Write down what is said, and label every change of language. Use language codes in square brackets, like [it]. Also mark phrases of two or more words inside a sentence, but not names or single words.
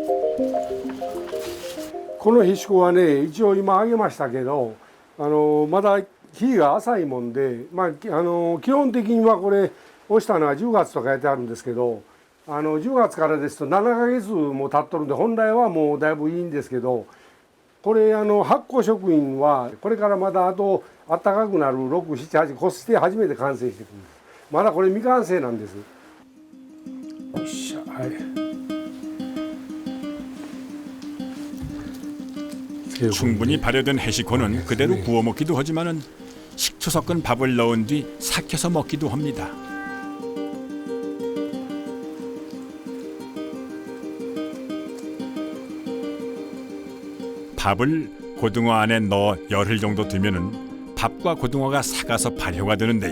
[ja] このへしこはね、一応今揚げましたけど、まだ日が浅いもんで、基本的にはこれ干したのは10月とかやってあるんですけど、10月からですと7ヶ月も経っとるんで、本来はもうだいぶいいんですけど、これ発酵食品はこれからまだあと暖かくなる6、7、8越して初めて完成してくるんです。まだこれ未完成なんです。よっしゃ、はい。 [ko] 충분히 발효된 해시코는 그대로 구워 먹기도 하지만은 식초 섞은 밥을 넣은 뒤 삭혀서 먹기도 합니다. 밥을 고등어 안에 넣어 열흘 정도 두면은 밥과 고등어가 삭아서 발효가 되는데요.